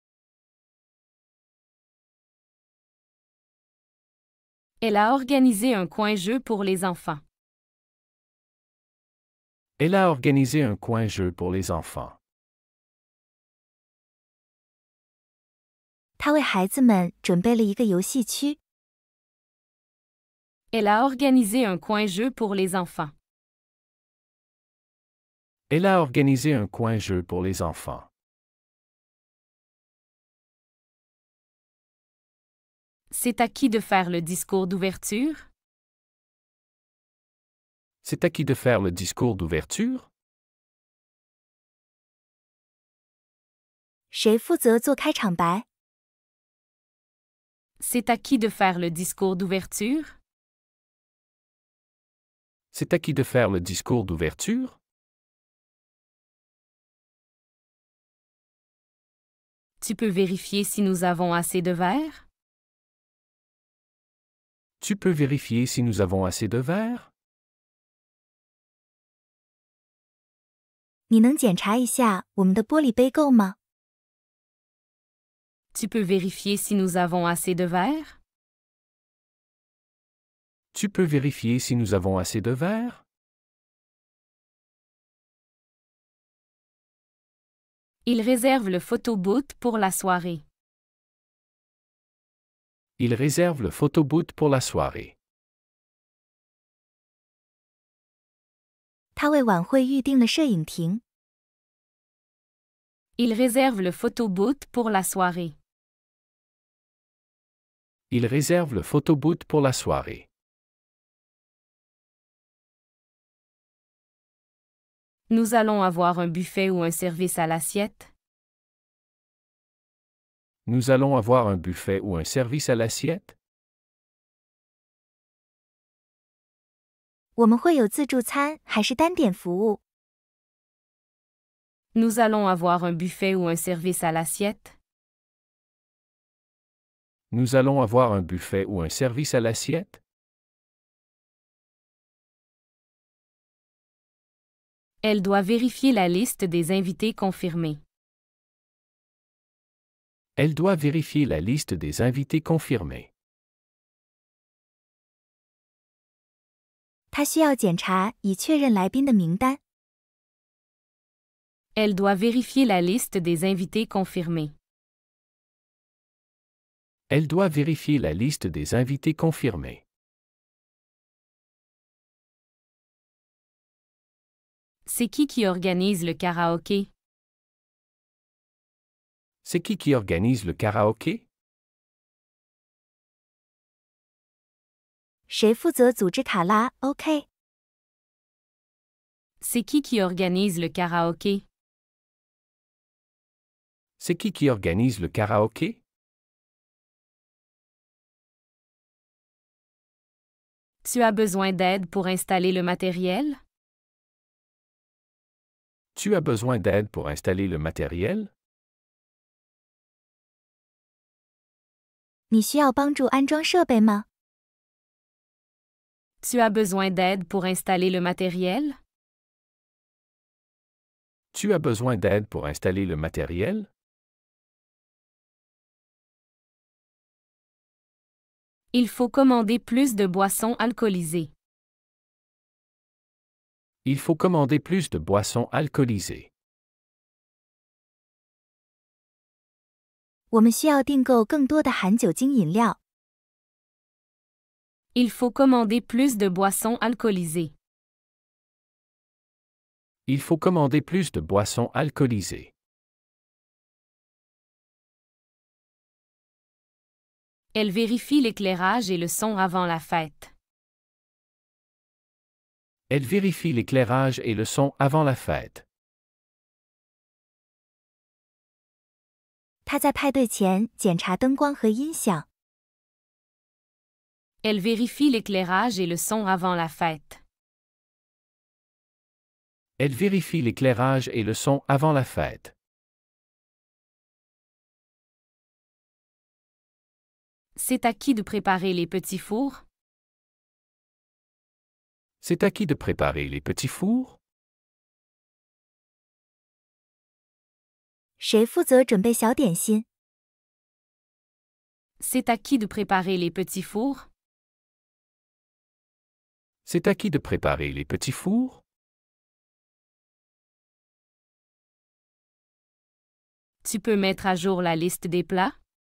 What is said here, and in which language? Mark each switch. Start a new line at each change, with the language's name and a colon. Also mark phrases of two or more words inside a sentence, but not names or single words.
French: Elle a organisé un coin-jeu pour les enfants. Elle a organisé un coin-jeu pour les enfants.
Chinese: 他为孩子们准备了一个游戏区。
French: Elle a organisé un coin-jeu pour les enfants. Elle a organisé un coin-jeu pour les enfants. C'est à qui de faire le discours d'ouverture? C'est à qui de faire le discours d'ouverture?
Chinese: 谁负责做开场白？
French: C'est à qui de faire le discours d'ouverture? C'est à qui de faire le discours d'ouverture? Tu peux vérifier si nous avons assez de verres? Tu peux vérifier si nous avons assez de verres?
Chinese: 你能检查一下我们的玻璃杯够吗？
French: Tu peux vérifier si nous avons assez de verres? Tu peux vérifier si nous avons assez de verres? Il réserve le photobooth pour la soirée. Il réserve le photobooth pour la soirée.
Chinese: 他为晚会预定了摄影亭。
French: Il réserve le photobooth pour la soirée. Il réserve le photobooth pour la soirée. Nous allons avoir un buffet ou un service à l'assiette? Nous allons avoir un buffet ou un service à l'assiette?
Chinese: 我们会有自助餐还是单点服务？
French: Nous allons avoir un buffet ou un service à l'assiette? Nous allons avoir un buffet ou un service à l'assiette? Elle doit vérifier la liste des invités confirmés. Elle doit vérifier la liste des invités confirmés.
Chinese: 他需要检查以确认来宾的名单。
French: Elle doit vérifier la liste des invités confirmés. Elle doit vérifier la liste des invités confirmés. C'est qui organise le karaoké? C'est qui organise le karaoké?
Chinese: 谁负责组织卡拉 OK？
French: C'est qui organise le karaoké? C'est qui organise le karaoké? Tu as besoin d'aide pour installer le matériel? Tu as besoin d'aide pour installer le matériel?
Chinese: 你需要帮助安装设备吗？
French: Tu as besoin d'aide pour installer le matériel? Tu as besoin d'aide pour installer le matériel? Il faut commander plus de boissons alcoolisées. Il faut commander plus de boissons alcoolisées.
Chinese: 我们需要订购更多的含酒精饮料。
French: Il faut commander plus de boissons alcoolisées. Il faut commander plus de boissons alcoolisées. Elle vérifie l'éclairage et le son avant la fête. Elle vérifie l'éclairage et le son avant la fête.
Chinese: 她在派对前检查灯光和音响。
French: Elle vérifie l'éclairage et le son avant la fête. Elle vérifie l'éclairage et le son avant la fête. C'est à qui de préparer les petits fours? C'est à qui de préparer les petits fours?
Chinese: 谁负责准备小点心？
French: C'est à qui de préparer les petits fours? C'est à qui de préparer les petits fours? Tu peux mettre à jour la liste des plats?